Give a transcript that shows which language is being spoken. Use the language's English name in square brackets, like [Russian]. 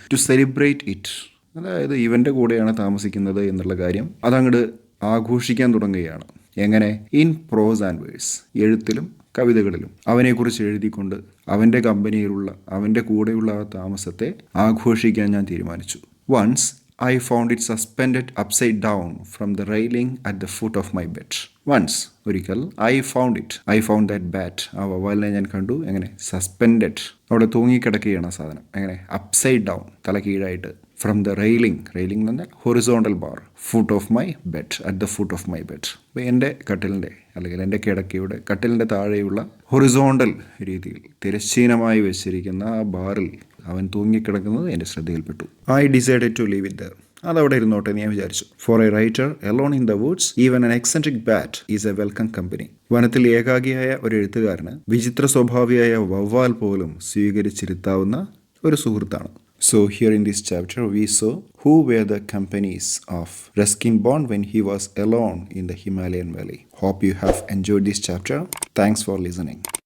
[English] To celebrate it. [Malayalam] അതായത് ഇവൻ്റെ കൂടെയാണ് താമസിക്കുന്നത് എന്നുള്ള കാര്യം അതങ്ങോട്ട് ആഘോഷിക്കാൻ തുടങ്ങുകയാണ്. എങ്ങനെ? [English] In prose and verse. [Malayalam] എഴുത്തിലും കവിതകളിലും അവനെക്കുറിച്ച് എഴുതിക്കൊണ്ട് അവൻ്റെ കമ്പനിയിലുള്ള, അവൻ്റെ കൂടെയുള്ള ആ താമസത്തെ ആഘോഷിക്കാൻ ഞാൻ തീരുമാനിച്ചു. [English] Once I found it suspended upside down from the railing at the foot of my bed. Once, ഒരിക്കൽ, I found that bat. [Malayalam] ആ വവ്വാലിനെ ഞാൻ കണ്ടു. എങ്ങനെ? സസ്പെൻഡഡ്. അവിടെ തൂങ്ങിക്കിടക്കുകയാണ് ആ സാധനം. എങ്ങനെ? [English] upside down, [Malayalam] തല കീഴായിട്ട്. [English] from the railing [Malayalam] എന്ന് പറഞ്ഞാൽ [English] Horizontal bar, foot of my bed, at the foot of my bed. [Malayalam] അപ്പോൾ എൻ്റെ കട്ടിലിൻ്റെ അല്ലെങ്കിൽ എൻ്റെ കിടക്കയുടെ കട്ടിലിൻ്റെ താഴെയുള്ള ഹൊറിസോണ്ടൽ രീതിയിൽ തിരശ്ചീനമായി വെച്ചിരിക്കുന്ന ആ ബാറിൽ, അവൻ തൂങ്ങിക്കിടക്കുന്നത് എൻ്റെ ശ്രദ്ധയിൽപ്പെട്ടു. [English] I decided to leave it there. [Malayalam] അതവിടെ ഇരുന്നോട്ടെ ഞാൻ വിചാരിച്ചു. [English] For a writer alone in the woods even an eccentric bat is a welcome company. [Malayalam] വനത്തിൽ ഏകാഗിയായ ഒരു എഴുത്തുകാരന് വിചിത്ര സ്വഭാവിയായ വവ്വാൽ പോലും സ്വീകരിച്ചിരുത്താവുന്ന ഒരു സുഹൃത്താണ്. [English] So here in this chapter we saw who were the companies of Ruskin born when he was alone in the Himalayan valley. Hope you have enjoyed this chapter. Thanks for listening.